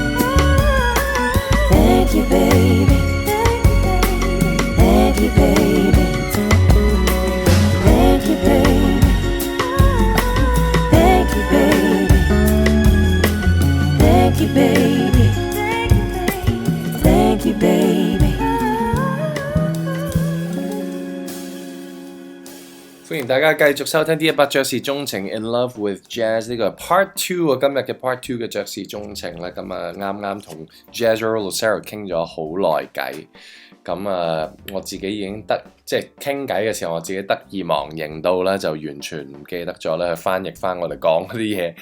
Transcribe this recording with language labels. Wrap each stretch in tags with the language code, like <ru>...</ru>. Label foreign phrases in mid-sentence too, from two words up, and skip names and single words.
<en>Thank you, baby. Thank you, baby. Thank you, baby. Thank you, baby. Thank you, baby. Thank you, baby.</en> <yue>歡迎大家繼續收聽 D100 爵士鍾情 In Love with Jazz 呢個 Part 2啊，今日嘅 Part 2嘅爵士鍾情咧，咁啊啱啱同 Jezrael Lucero 傾咗好耐偈，咁啊我自己已經即係傾偈嘅時候，我自己得意忘形到咧，就完全唔記得咗咧去翻譯翻我哋講嗰啲嘢。</yue>